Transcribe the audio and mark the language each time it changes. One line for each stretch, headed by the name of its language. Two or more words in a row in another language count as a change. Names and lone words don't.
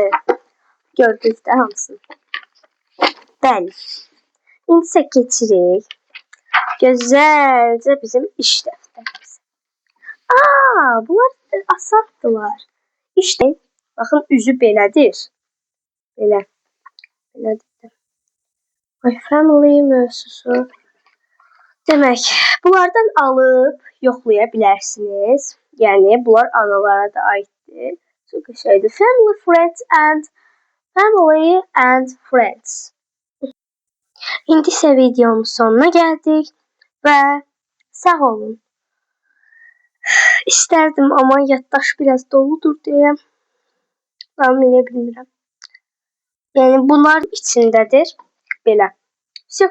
Azerbaijani: Gördünüz də hamısını. Bəli. İndi isə keçirik. Gözəlcə bizim iş dəftərimiz. Bunlar asaddılar. İşte, baxın, üzü belədir. Belədir.
English: My family
Azerbaijani: mövzusu. Demək, bunlardan alıb yoxlaya bilərsiniz. Yəni, bunlar analara da aiddir. Çox qəşəngdir.
English: Family and friends.
Azerbaijani: İndi isə videonun sonuna gəldik və sağ olun. İstərdim, amma yaddaş biraz doludur deyə davam edə bilmirəm. Yəni, bunlar içindədir. Belə. Все.